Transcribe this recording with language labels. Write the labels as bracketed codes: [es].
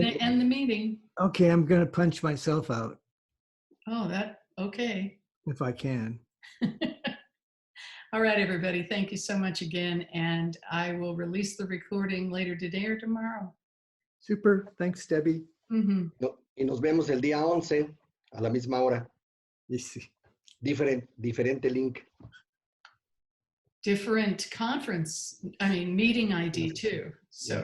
[en] going to end the meeting. Okay, I'm going to punch myself out Oh, okay. if I can. All right, everybody. Thank you so much again. And I will release the recording later today or tomorrow. Super. Thanks, Debbie. Mm-hmm. [es] Y nos vemos el día 11 a la misma hora. [en] Yes. [es] Diferente link. [en] Different conference, meeting ID too. So,